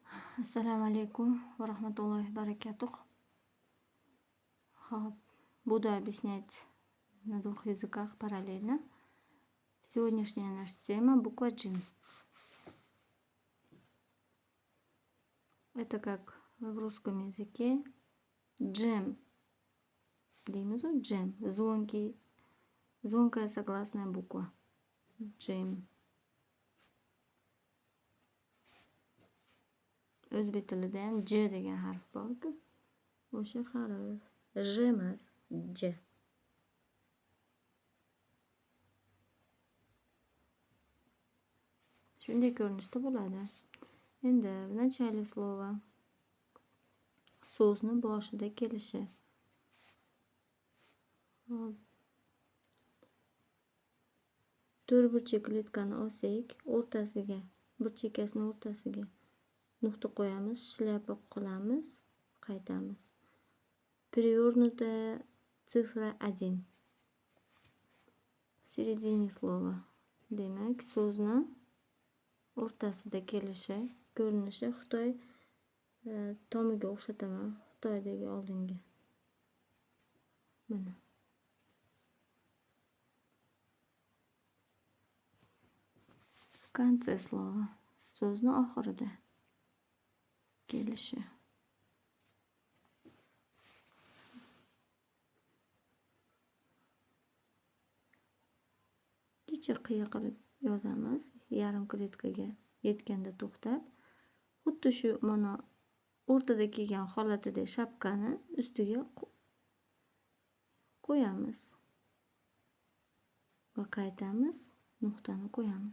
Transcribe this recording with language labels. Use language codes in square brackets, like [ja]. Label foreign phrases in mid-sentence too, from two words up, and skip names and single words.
[ar] السلام عليكم ورحمة الله وبركاته. [ru] Буду объяснять на двух языках параллельно. Сегодняшняя наша тема — буква Джим. Это как в русском языке джем. Джем. Звонкая согласная буква. Джем. [uz] O'zbek tilida ham J degan harf bor-ku. O'sha harf J emas, J. Shunday ko'rinishda bo'ladi. Endi [ru] в начале слова [uz] so'zni boshida kelishi. To'rtburchak kletkani olsak, o'rtasiga, bir chekkasini o'rtasiga nuqta qo'yamiz, shlyapa qilamiz, qaytamiz. [ru] Перевернутая цифра 1. В середине слова. [uz] Demak, so'zni o'rtasida kelishi, ko'rinishi Xitoy tomiga o'xshataman, Xitoydagi oldingi. Mana. [ru] В конце слова. [uz] So'zni oxirida kelishi. Kecha qiya qilib yozamiz, yarim kletkaga yetganda to'xtab, xuddi shu mana o'rtada kelgan holatida shapkani ustiga qo'yamiz va qaytamiz, nuqtani qo'yamiz.